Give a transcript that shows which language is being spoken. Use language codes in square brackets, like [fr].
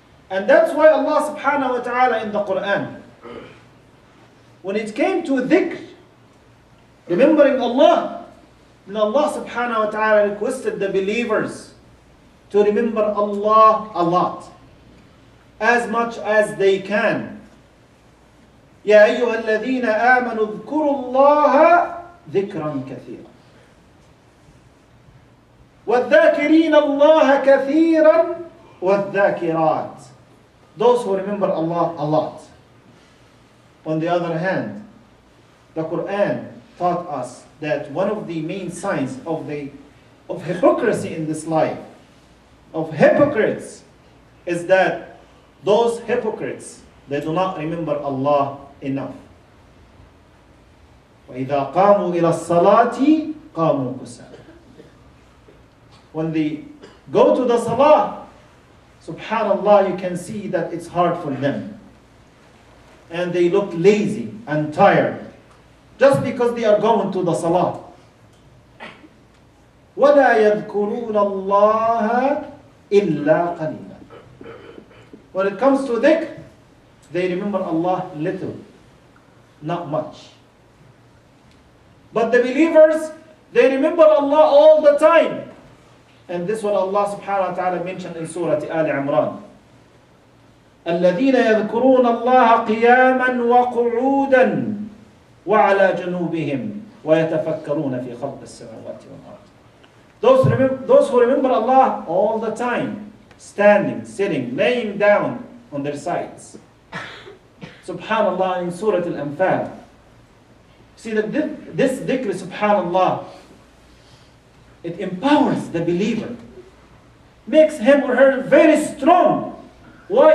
[en] And that's why Allah subhanahu wa ta'ala in the Quran, when it came to dhikr, remembering Allah, then Allah subhanahu wa ta'ala requested the believers to remember Allah a lot, as much as they can. [ar] يا أيها الذين آمنوا اذكروا الله ذكرا كثيرا والذاكرين الله كثيرا والذاكرات. [en] Those who remember Allah a lot. On the other hand, the Quran taught us that one of the main signs of hypocrisy in this life, of hypocrites, is that those hypocrites, they do not remember Allah enough. [ar] وَإِذَا قَامُوا إِلَى الصَّلَاةِ قَامُوا كُسَالَى. [en] When they go to the salah, subhanallah, you can see that it's hard for them. And they look lazy and tired, just because they are going to the salah. [ar] وَلَا يَذْكُرُونَ اللَّهَ إِلَّا قَلِيلًا. [en] when it comes to dhikr, they remember Allah little, not much. But the believers, they remember Allah all the time. And this is what Allah subhanahu wa ta'ala mentioned in Surah Al Imran. [ar] الذين يذكرون الله قياما وقعودا وعلى جنوبهم ويتفكرون في خلق السماوات والأرض. [en] Those who remember Allah all the time, standing, sitting, laying down on their sides. Subhanallah in Surah Al-Anfal. See that this dhikr, subhanallah, it empowers the believer, makes him or her very strong. Why?